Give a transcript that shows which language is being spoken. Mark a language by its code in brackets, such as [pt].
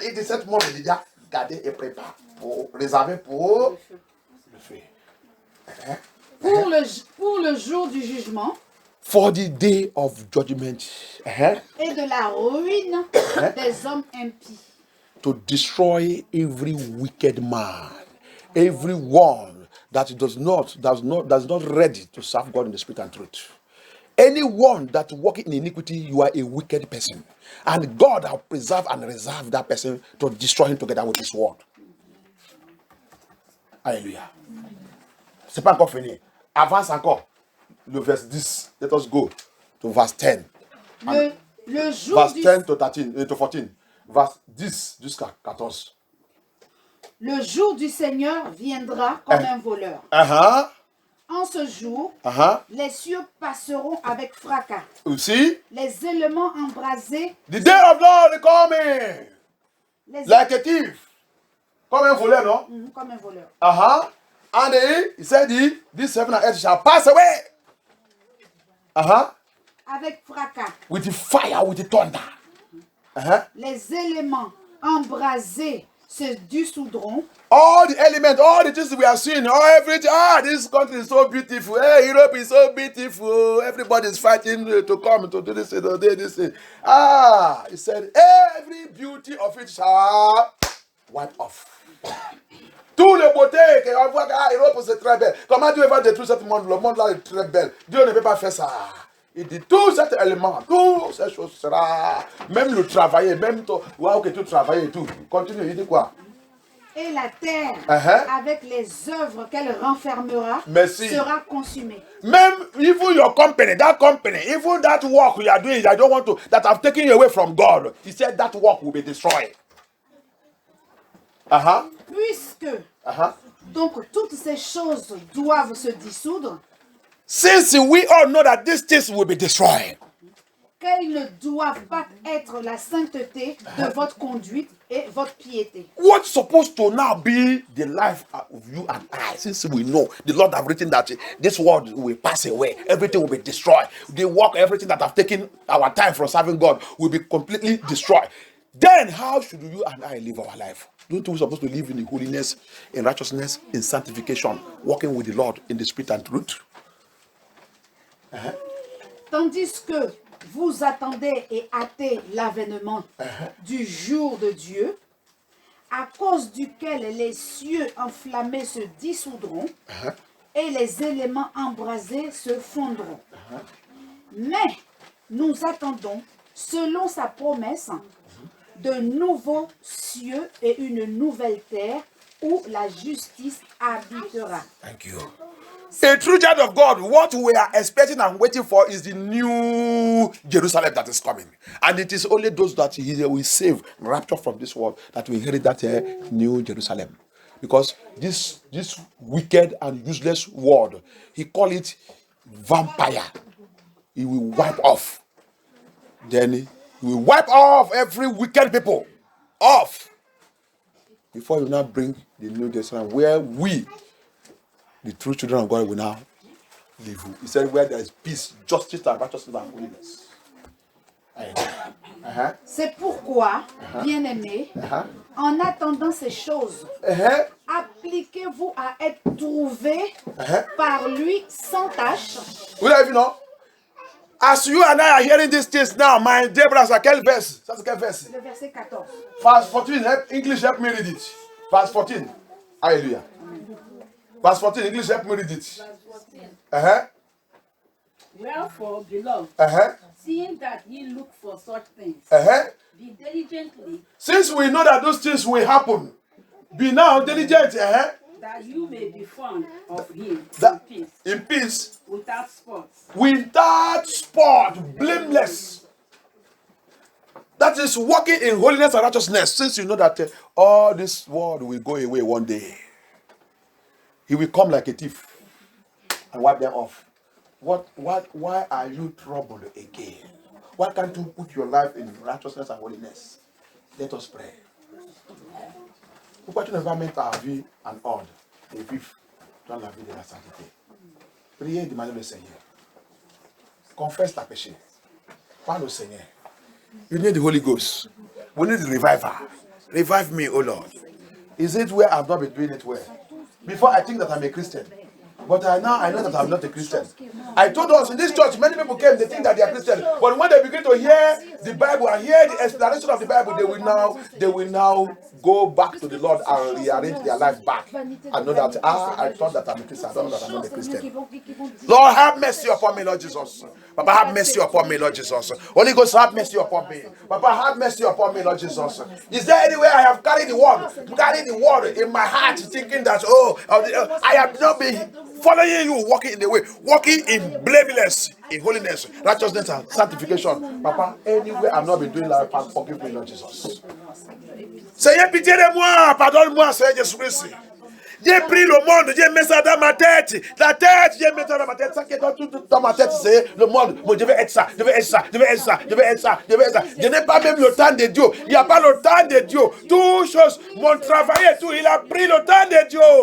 [fr] Il dit, cette monde est déjà gardé et préparé pour réserver pour le feu. Pour le jour du jugement. [en] For the day of judgment. [fr] Et de la ruine des hommes impies. [en] To destroy every wicked man, everyone that does not ready to serve God in the spirit and truth. Anyone that walking in iniquity, you are a wicked person. And God has preserved and reserved that person to destroy him together with his word. [fr] Alléluia. C'est pas encore fini. Avance encore. Le verse 10. [en] Let us go to verse 10. [fr] Le jour [en] verse 10 to 13, to 14. Verse 10 [fr] jusqu'à 14. Le jour du Seigneur viendra comme un voleur. En ce jour, les cieux passeront avec fracas. [en] See? [fr] Les éléments embrasés. [en] The day of Lord is coming. Like a thief. [fr] Comme un voleur, non? Comme un voleur. [en] And he said, this heaven and earth shall pass away. [fr] Avec fracas. [en] With the fire, with the thunder. [fr] Les éléments embrasés se dissoudront. [en] All the elements, all the things we have seen, everything. This country is so beautiful. Hey, Europe is so beautiful. Everybody is fighting to come to do this and this. He said, every beauty of it shall wipe off. [fr] Tout le beauté qu'on voit l'Europe c'est très belle. Comment Dieu va détruire ce monde? Le monde là est très belle. Dieu ne peut pas faire ça. Il dit tout cet élément, toutes ces choses sera, même le travailler, même toi, que tu travailles et tout. Continue, il dit quoi? Et la terre, avec les œuvres qu'elle renfermera, sera consumée. [en] Même even your company, even that work you are doing, I don't want to, that have taken you away from God, he said that work will be destroyed. [fr] Puisque, donc toutes ces choses doivent se dissoudre. [en] Since we all know that these things will be destroyed. [fr] Qu'elles ne doivent pas être la sainteté de votre conduite et votre piété. [en] What's supposed to now be the life of you and I, since we know the Lord have written that this world will pass away, everything will be destroyed. The work, everything that have taken our time from serving God will be completely destroyed. Then how should you and I live our life? Don't we supposed to live in holiness, in righteousness, in sanctification, walking with the Lord in the spirit and truth? [fr] Tandis que vous attendez et hâtez l'avènement du jour de Dieu, à cause duquel les cieux enflammés se dissoudront et les éléments embrasés se fondront. Mais nous attendons, selon sa promesse, de nouveaux cieux et une nouvelle terre où la justice habitera. [en] Thank you. A true child of God, what we are expecting and waiting for is the new Jerusalem that is coming. And it is only those that he will save, rapture from this world, that will inherit that new Jerusalem. Because this wicked and useless world, he call it vampire. He will wipe off. Then he will wipe off every wicked people off. Before you now bring the new Jerusalem, where we, the true children of God, will now live. He said, where there is peace, justice, and righteousness and holiness. [fr] C'est pourquoi, bien-aimés, en attendant ces choses, appliquez-vous à être trouvés par lui sans tâche. Vous l'avez vu, non? [en] As you and I are hearing these things now, my dear brothers, [fr] quel verse? Ça c'est quel verse? Le verset 14. [en] Verse 14, English, help me read it. Verse 14. Hallelujah. Verse 14, English, help me read it. Wherefore, beloved, seeing that ye look for such things, be diligently, since we know that those things will happen, be now diligent, that you may be found of him in peace, without spot, blameless. That is walking in holiness and righteousness. Since you know that all this world will go away one day, he will come like a thief and wipe them off. Why are you troubled again? Why can't you put your life in righteousness and holiness? Let us pray. [fr] Pourquoi tu ne vas mettre ta vie en ordre et vivre dans la vie de la sainteté? Priez et demandez le Seigneur. Confesse ta péché. Parle au Seigneur. [en] You need the Holy Ghost. We need the revival. Revive me, O Lord. Is it where I've not been doing it well? Before I think that I'm a Christian. But now I know that I'm not a Christian. I told us in this church, many people came, they think that they are Christian. But when they begin to hear the Bible and hear the explanation of the Bible, they will now go back to the Lord and rearrange their life back. And know that, I thought that I'm a Christian. I don't know that I'm not a Christian. Lord, have mercy upon me, Lord Jesus. Papa, have mercy upon me, Lord Jesus. Holy Ghost, have mercy upon me. Papa, have mercy upon me, Lord Jesus. Is there anywhere I have carried the word in my heart, thinking that, I have not been following you, walking in the way, walking in blameless, in holiness, righteousness, and sanctification. Papa, anywhere I've not been doing that, forgive me, Lord Jesus. [fr] Seigneur, pitié de moi, pardonne-moi, Seigneur Jésus-Christ. J'ai pris le monde, j'ai mis ça dans ma tête. La tête, j'ai mis ça dans ma tête. Ça qui est dans ma tête, c'est le monde. Bon, je vais être ça, je vais être ça, je vais être ça, je vais être ça, je vais être ça. Je n'ai pas même le temps de Dieu. Il n'y a pas le temps de Dieu. Toutes choses, mon travail et tout, il a pris le temps de Dieu.